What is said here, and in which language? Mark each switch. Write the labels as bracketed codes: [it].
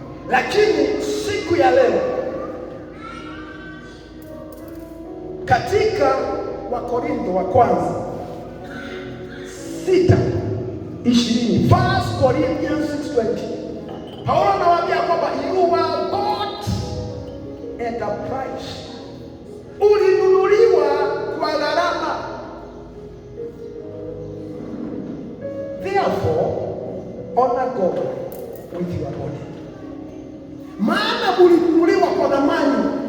[sw] Lakini siku ya leo, katika Wakorintho wa kwanza 6:20, 1 Corinthians 6:20, Paulo anawaambia kwamba [en] you were bought at a price. [sw] Ulinunuliwa kwa gharama. [en] Therefore, honor God with your body. [sw] maana ulinunuliwa kwa dhamani.